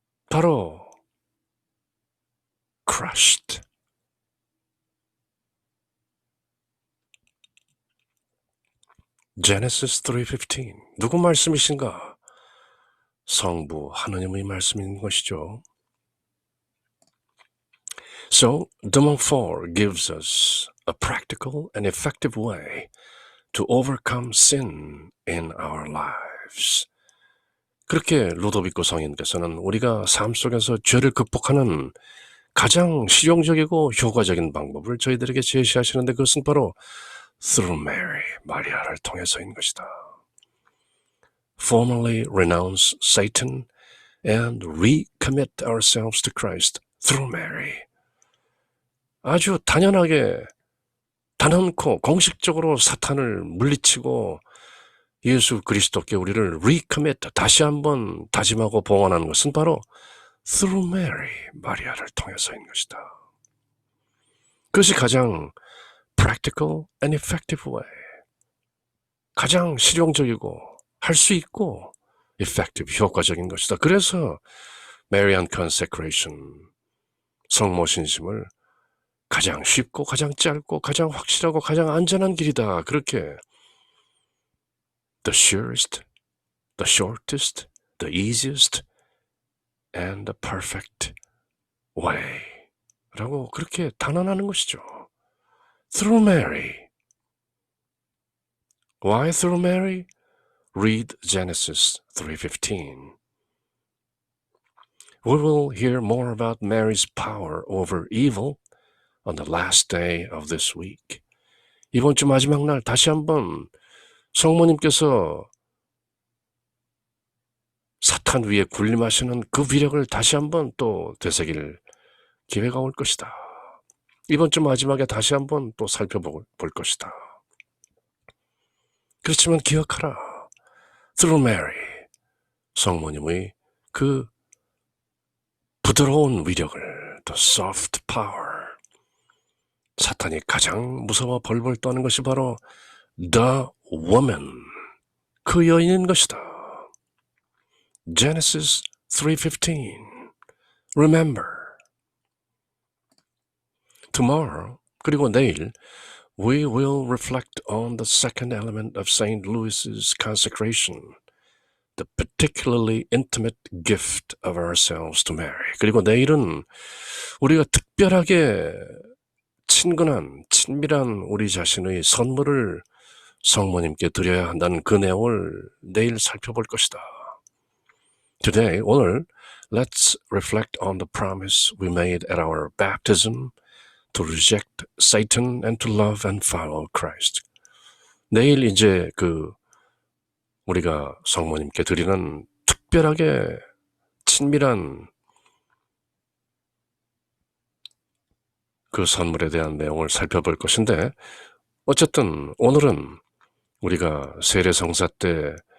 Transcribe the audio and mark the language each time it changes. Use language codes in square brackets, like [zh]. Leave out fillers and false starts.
[ko] 바로 [en] crushed. [ko] Genesis 3:15. 누구 말씀이신가? 성부 하나님의 말씀인 것이죠. [en] So, Demon 4 gives us a practical and effective way to overcome sin in our lives. [ko] 그렇게 루도비코 성인께서는 우리가 삶 속에서 죄를 극복하는 가장 실용적이고 효과적인 방법을 저희들에게 제시하시는데 그것은 바로 [en] through Mary, [ko] 마리아를 통해서인 것이다. [en] Formally renounce Satan and recommit ourselves to Christ through Mary. [ko] 아주 단연하게 단언코 공식적으로 사탄을 물리치고 예수 그리스도께 우리를 recommit, 다시 한번 다짐하고 봉헌하는 것은 바로 [en] through Mary, [ko] 마리아를 통해서인 것이다. 그것이 가장 [en] practical and effective way, [ko] 가장 실용적이고 할 수 있고 effective, 효과적인 것이다. 그래서 [en] Marian consecration, [ko] 성모신심을 가장 쉽고 가장 짧고 가장 확실하고 가장 안전한 길이다. 그렇게 [en] the surest, the shortest, the easiest, and the perfect way [ko] 라고 그렇게 단언하는 것이죠. [en] Through Mary. Why through Mary? Read Genesis 3:15. We will hear more about Mary's power over evil on the last day of this week. [ko] 이번 주 마지막 날 다시 한번 성모님께서 사탄 위에 군림하시는 그 위력을 다시 한번 또 되새길 기회가 올 것이다. 이번 주 마지막에 다시 한번 또 살펴볼 것이다. 그렇지만 기억하라. [en] Through Mary, [ko] 성모님의 그 부드러운 위력을, [en] the soft power, [ko] 사탄이 가장 무서워 벌벌 떠는 것이 바로 [en] the woman, [ko] 그 여인인 것이다. [en] Genesis 3:15. Remember. Tomorrow, [ko] 그리고 내일, [en] we will reflect on the second element of St. Louis's consecration, the particularly intimate gift of ourselves to Mary. [ko] 그리고 내일은 우리가 특별하게 친근한, 친밀한 우리 자신의 선물을 성모님께 드려야 한다는 그 내용을 내일 살펴볼 것이다. [en] Today, [ko] 오늘, [en] let's reflect on the promise we made at our baptism to reject Satan and to love and follow Christ. [ko] 내일 이제 우리가 성모님께 드리는 특별하게 친밀한 그 선물에 대한 내용을 살펴볼 것인데, 어쨌든 오늘은 우리가 세례성사 때